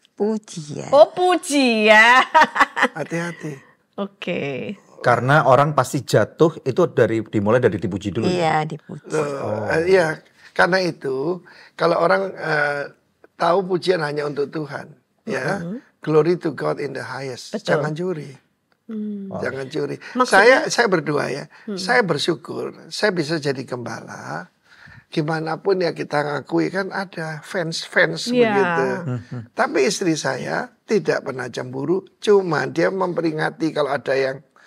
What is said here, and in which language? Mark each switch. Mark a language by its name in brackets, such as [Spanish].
[Indonesian] Pujian. Oh pujian. Hati-hati. Oke. Karena orang pasti jatuh itu dimulai dari dipuji dulu. Ya? Iya, dipuji. Iya, karena itu kalau orang tahu pujian hanya untuk Tuhan, [English] Ya, glory to God in the highest. [Indonesian] Betul. Jangan curi. Jangan curi. Maksudnya- Saya berdua ya. Saya bersyukur saya bisa jadi gembala. Gimana pun ya kita ngakui kan ada fans-fans Iya. begitu. Tapi istri saya tidak pernah cemburu, cuma dia memperingati kalau ada yang